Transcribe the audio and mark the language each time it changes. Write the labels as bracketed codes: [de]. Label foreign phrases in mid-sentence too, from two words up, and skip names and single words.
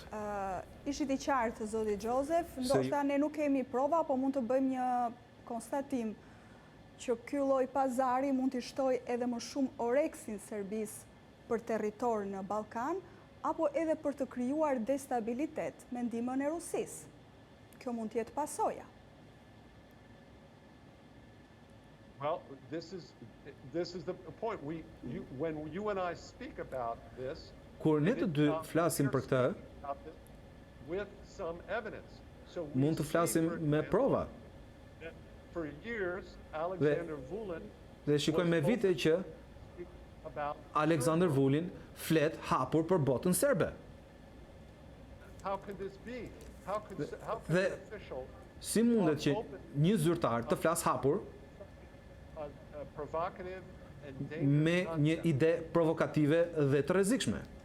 [sq] Ishit I qartë, zoti Joseph, ndoshta ne nuk kemi prova, po mund të bëjmë një konstatim që ky lloj pazari mund t'i shtojë edhe më shumë oreksin Serbis për territor në Ballkan, apo edhe për të krijuar destabilitet me ndihmën e Rusisë. Kjo mund të jetë pasoja. [en] Well, this is the point. When you and I speak about this, [sq] kur ne të dy flasim për këtë, [en] with some evidence. So [sq] mund të flasim me prova. [en] For years, Alexander Vulin [sq] dhe shikojmë me vite që Alexander Vulin flet hapur për botën serbe. Dhe si mundet që një zyrtar të flas hapur me një ide provokative dhe të rrezikshme?